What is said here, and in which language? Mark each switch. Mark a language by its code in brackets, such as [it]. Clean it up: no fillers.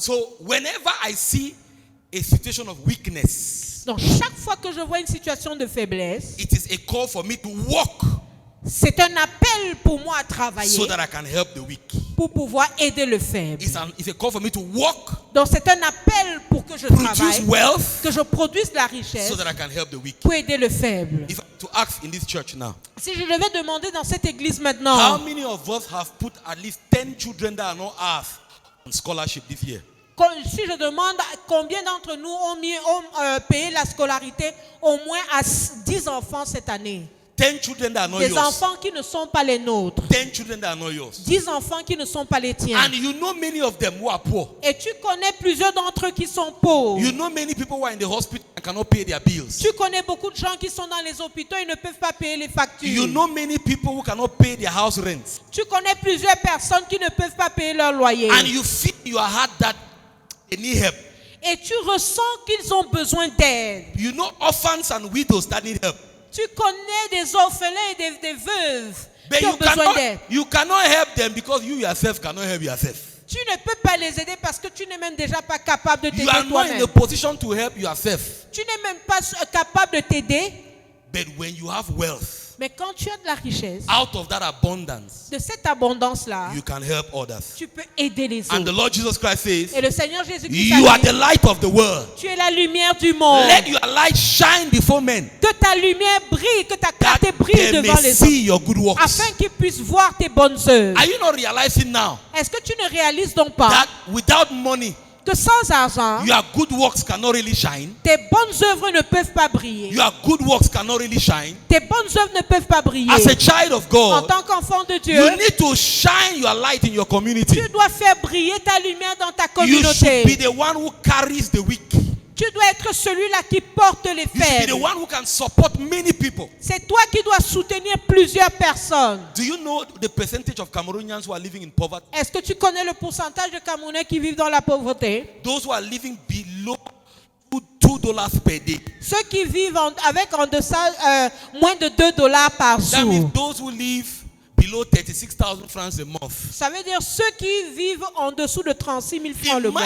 [en] So whenever I see a situation of weakness, [fr] Donc chaque fois que je vois une situation de faiblesse, [en] it is a call for me to work [fr] c'est un appel pour moi à travailler [en] so that I can help the weak. [fr] pour pouvoir aider le faible. [en] It's a call for me to work, [fr] Donc c'est un appel pour que je [en] produce [fr] travaille, [en] wealth [fr] que je produise la richesse [en] so that I can help the weak. [fr] pour aider le faible. [en] If I to ask in this church now, [fr] Si je devais demander dans cette église [en] how [fr] maintenant, [en] many of us have put at least 10 children that are not ours on scholarship this year? [fr] si je demande combien d'entre nous ont payé la scolarité au moins à 10 enfants cette année, [en] 10 children that are not [fr] des [en] yours. [fr] enfants qui ne sont pas les nôtres, [en] 10 children that are not yours. [fr] 10 enfants qui ne sont pas les tiens. [en] And you know many of them who are poor. [fr] Et tu connais plusieurs d'entre eux qui sont pauvres. [en] You know many people who are in the hospital and cannot pay their bills. [fr] Tu connais beaucoup de gens qui sont dans les hôpitaux et ne peuvent pas payer les factures. [en] You know many people who cannot pay their house rent. [fr] Tu connais plusieurs personnes qui ne peuvent pas payer leur loyer. [en] And you feel in your heart that they need help. [fr] Et tu ressens qu'ils ont besoin d'aide. [en] You know orphans and widows that need help. [fr] Tu connais des orphelins et des veuves [en] But [fr] qui ont besoin d'aide. [en] you cannot help them because you yourself cannot help yourself. [fr] Tu ne peux pas les aider parce que tu n'es même déjà pas capable de [en] You [fr] t'aider [en] are not in [fr] toi-même. [en] a position to help yourself. [fr] Tu n'es même pas capable de t'aider. [en] But when you have wealth, [fr] Mais quand tu as de la richesse, [en] out of that abundance, [fr] de cette abondance-là, [en] you can help others. [fr] tu peux aider les [en] And the [fr] autres. [en] Lord Jesus Christ says, [fr] Et le Seigneur Jésus-Christ [en] you [fr] a [en] are [fr] dit, [en] the light of the world. [fr] tu es la lumière du monde. [en] Let your light shine before men, [fr] Que ta lumière brille, que ta [en] that [fr] clarté brille [en] they [fr] devant [en] may [fr] les [en] see [fr] autres, [en] your good works. [fr] afin qu'ils puissent voir tes bonnes œuvres. [en] Are you not realizing now [fr] Est-ce que tu ne réalises donc pas [en] that without money, [fr] que sans argent, [en] your good works cannot really shine? [fr] tes bonnes œuvres ne peuvent pas briller? [en] Your good works cannot really shine. [fr] Tes bonnes œuvres ne peuvent pas briller. [en] As a child of [fr] En [en] God, [fr] tant qu'enfant de Dieu, [en] you need to shine your light in your community. [fr] tu dois faire briller ta lumière dans ta [en] You should be [fr] communauté. [en] the one who carries the weak. [fr] Tu dois être celui-là qui porte les [en] You should be the [fr] faibles. [en] one who can support many people. [fr] C'est toi qui dois soutenir plusieurs personnes. [en] Do you know the percentage of Cameroonians who are living in poverty? [fr] Est-ce que tu connais le pourcentage de Camerounais qui vivent dans la pauvreté? [en] Those who are living below $2 per day. [fr] Ceux qui vivent avec en deçà moins de $2 par [en] That means [fr] jour. [en] those who live below 36,000 francs a month. [fr] Ça veut dire ceux qui vivent en dessous de 36 000 francs le mois.